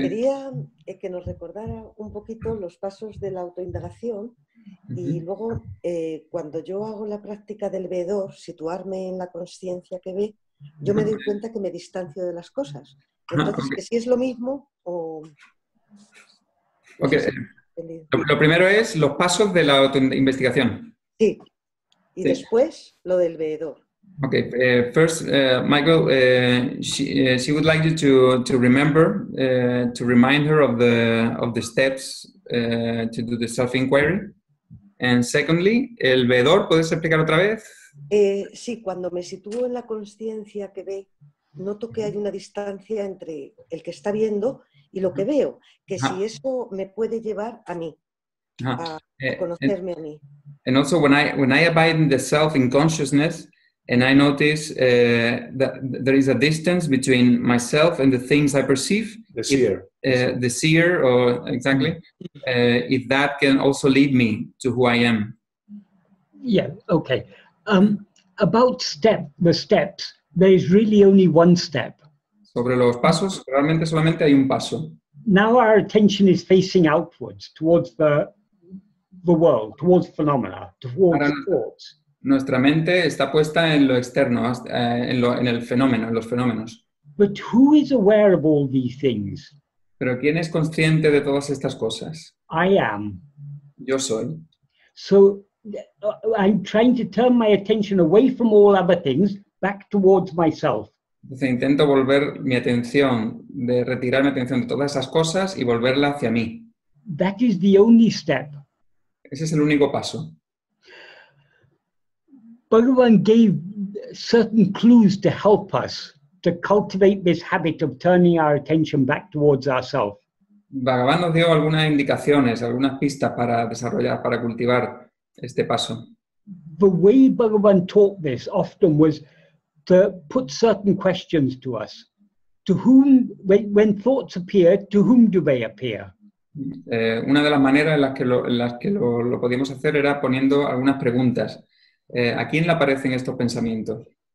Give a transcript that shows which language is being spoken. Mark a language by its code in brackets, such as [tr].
[es] Quería que nos recordara un poquito los pasos de la autoindagación y luego cuando yo hago la práctica del veedor, situarme en la consciencia que ve, yo me doy cuenta que me distancio de las cosas. Entonces, que si es lo mismo o... Ok. Lo primero es los pasos de la autoinvestigación. Sí. Y Sí. después lo del veedor. Okay. [en] First, Michael, she would like you to remember, to remind her of the steps to do the self-enquiry. [es] And secondly, el veedor, ¿puedes explicar otra vez? Sí, cuando me sitúo en la consciencia que ve, noto que hay una distancia entre el que está viendo y lo que veo, que si eso me puede llevar a mí, a conocerme a mí. [en] And also when I abide in the self in consciousness, and I notice that there is a distance between myself and the things I perceive. The seer. The seer, or exactly, if that can also lead me to who I am. Yeah, okay. About the steps, there is really only one step. [es] Sobre los pasos, realmente solamente hay un paso. [en] Now our attention is facing outwards, towards the world, towards phenomena, towards thoughts. [es] Nuestra mente está puesta en lo externo, en el fenómeno, en los fenómenos. [en] But who is aware of all these things? [es] Pero ¿quién es consciente de todas estas cosas? [en] I am. [es] Yo soy. [en] So I'm trying to turn my attention away from all other things back towards myself. [es] Entonces intento volver mi atención, retirar mi atención de todas esas cosas y volverla hacia mí. [en] That is the only step. [es] Ese es el único paso. [en] Bhagavan gave certain clues to help us to cultivate this habit of turning our attention back towards ourselves. [es] Bhagavan nos dio algunas indicaciones, algunas pistas para desarrollar, para cultivar este paso. [en] The way Bhagavan taught this often was to put certain questions to us. To whom, when thoughts appear, to whom do they appear? [es] Una de las maneras en las que lo podíamos hacer era poniendo algunas preguntas. ¿A quién le aparecen estos pensamientos?